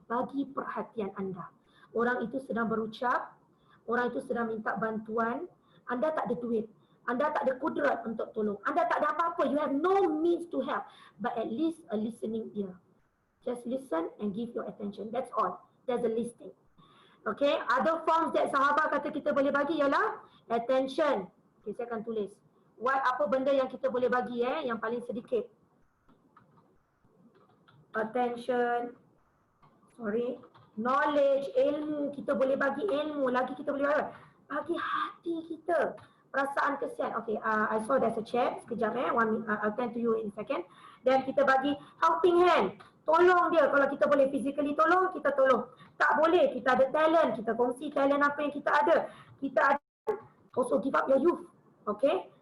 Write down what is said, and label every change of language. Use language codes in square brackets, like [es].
[ms] Bagi perhatian anda. Orang itu sedang berucap, orang itu sedang minta bantuan, anda tak ada duit, anda tak ada kudrat untuk tolong, anda tak ada apa-apa, [en] you have no means to help, but at least a listening ear. Just listen and give your attention, that's all. There's a listing. [ms] Okay, [en] other forms that [ms] sahabat kata kita boleh bagi ialah attention. Okay, saya akan tulis. Apa benda yang kita boleh bagi yang paling sedikit? Attention. Knowledge, ilmu, kita boleh bagi ilmu, lagi kita boleh bagi hati kita, perasaan kesian. [en] Okay, I saw there's a chat, [ms] sekejap [en] I'll attend to you in a second. [ms] Dan kita bagi [en] helping hand, [ms] tolong dia, kalau kita boleh physically tolong, kita tolong. Tak boleh, kita ada talent, kita kongsi talent apa yang kita ada. Kita ada, [en] also give up your youth, okay.